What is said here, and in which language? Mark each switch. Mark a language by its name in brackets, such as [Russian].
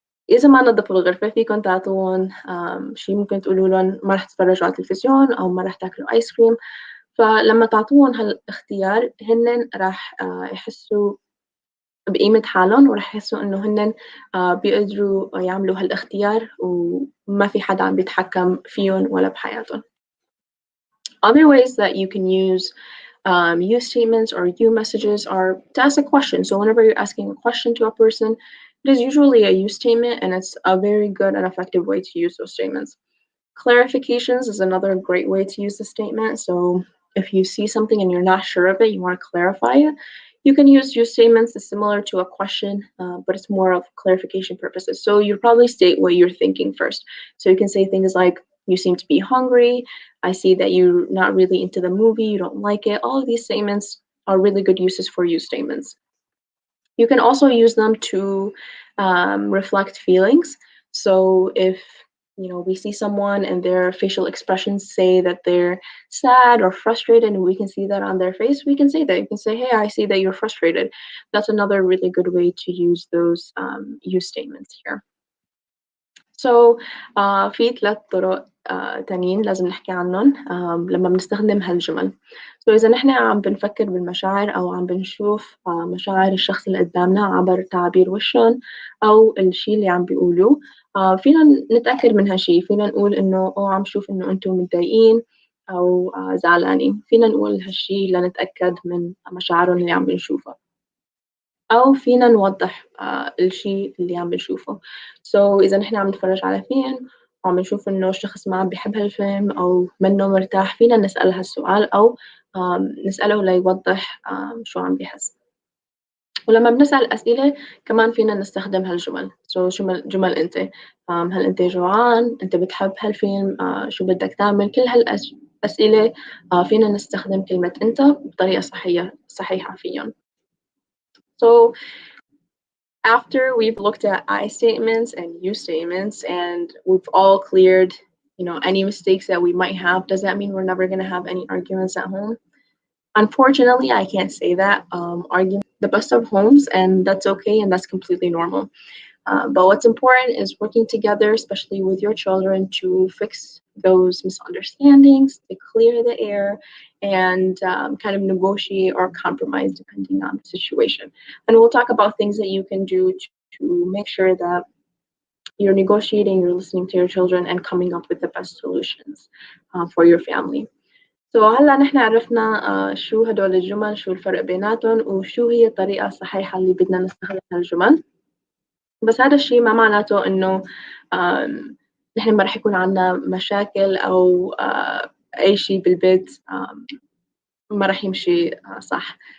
[Arabic] إذا ما نظفوا الغرفة فيكم تعطوهم شيء، ممكن تقولوا لهم ما رح تتفرجوا على التلفزيون أو ما رح تاكلوا آيس كريم. فلما تعطوهم هالاختيار هن راح يحسوا بقيمة حالهم، وراح يحسوا إنه هن بيقدروا يعملوا هالاختيار وما في حدا عم بيتحكم فيهم ولا بحياتهم. [English] Other ways that you can use statements or messages are to ask a question. So whenever you're asking a question to a person, it is usually a use statement, and it's a very good and effective way to use those statements. Clarifications is another great way to use the statement. So if you see something and you're not sure of it, you want to clarify it, you can use statements. It's similar to a question, but it's more of clarification purposes. So you probably state what you're thinking first. So you can say things like, you seem to be hungry, I see that you're not really into the movie, you don't like it. All of these statements are really good uses for use statements. You can also use them to reflect feelings. So if we see someone and their facial expressions say that they're sad or frustrated, and we can see that on their face, we can say that. You can say, hey, I see that you're frustrated. That's another really good way to use those use statements here. [Arabic] في 3 طرق تانيين لازم نحكي عنهم لما بنستخدم هالجمل. إذا نحن عم بنفكر بالمشاعر أو عم بنشوف مشاعر الشخص اللي قدامنا عبر تعابير وشهم أو الشيء اللي عم بيقولوه، فينا نتأكد من هالشيء. فينا نقول إنه عم شوف إنه أنتم متضايقين أو زعلانين. فينا نقول هالشيء لنتأكد من مشاعرهم اللي عم بنشوفها، أو فينا نوضح الشيء اللي عم بنشوفه. إذا نحن عم نتفرج على فيلم وعم نشوف إنه الشخص ما عم بيحب هالفيلم أو منه مرتاح، فينا نسأل هالسؤال أو نسأله ليوضح شو عم بيحس. ولما بنسأل أسئلة كمان فينا نستخدم هالجمل. جمل أنت، هل أنت جوعان؟ أنت بتحب هالفيلم؟ شو بدك تعمل؟ كل هالأسئلة فينا نستخدم كلمة أنت بطريقة صحيحة فيهم. [English] So after we've looked at I statements and you statements, and we've all cleared, any mistakes that we might have, does that mean we're never going to have any arguments at home? Unfortunately, I can't say that. Argument the best of homes, and that's okay, and that's completely normal. But what's important is working together, especially with your children, to fix those misunderstandings, to clear the air, and kind of negotiate or compromise depending on the situation. And we'll talk about things that you can do to make sure that you're negotiating, you're listening to your children, and coming up with the best solutions for your family. [Arabic] هلا نحن عرفنا شو هدول الجمل، شو الفرق بيناتهم، وشو هي الطريقة الصحيحة اللي بدنا نستخدم هالجمل. بس هذا الشيء ما معناته إنه نحن ما رح يكون عنا مشاكل أو أي شيء بالبيت ما رح يمشي صح.